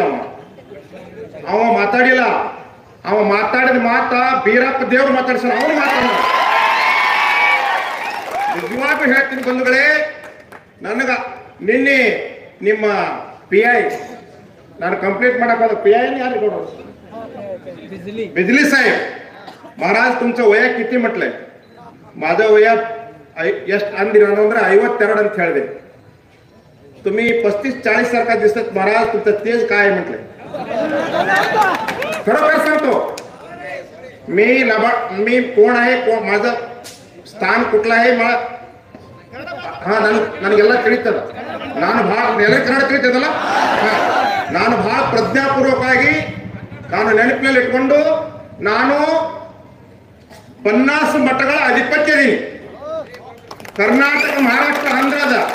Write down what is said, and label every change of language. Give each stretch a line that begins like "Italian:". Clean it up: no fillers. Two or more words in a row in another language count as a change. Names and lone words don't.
Kannada: ಅವ ಮಾತಾಡಿಲ್ಲ. ಅವ ಮಾತಾಡಿದ ಮಾತ ಬೀರಪ್ಪ ದೇವ್ರು ಮಾತಾಡ್ಸೋಣ. ಅವನು ಮಾತಾಡ ನಿಜವಾಗೂ ಹೇಳ್ತೀನಿ ಬಂಧುಗಳೇ, ನನಗ ನಿನ್ನೆ ನಿಮ್ಮ PI ನಾನು ಕಂಪ್ಲೀಟ್ ಮಾಡಕ್ ಹೋದ PI ಯಾರಿಗೆ ಕೊಡೋದು बिजली साहेब महाराज
Marathi: तुमचं वय किती म्हटलंय? माझं वय
Kannada: ಎಷ್ಟು ಅಂದಿರ ಅಂದ್ರೆ 52 ಅಂತ ಹೇಳಿದೆ.
Marathi: तुम्ही 35-40 सारखा दिसत महाराज. तुमचं तेज काय म्हटलंय? खरोखर सांगतो मी कोण आहे, माझं ಸ್ಥಾನ कुठलं आहे मला
Kannada: ನನಗೆಲ್ಲ ತಿಳಿತದ. ನಾನು ಬಹಳ ಎಲ್ಲ ಕನ್ನಡ ತಿಳಿತದಲ್ಲ. ನಾನು ಬಹಳ ಪ್ರಜ್ಞಾಪೂರ್ವಕವಾಗಿ ನಾನು ನೆನಪಿನಲ್ಲಿ ಇಟ್ಕೊಂಡು ನಾನು 50 ಮಠಗಳ ಅಧಿಪತ್ಯ ಇದೀನಿ. ಕರ್ನಾಟಕ, ಮಹಾರಾಷ್ಟ್ರ, ಆಂಧ್ರದ.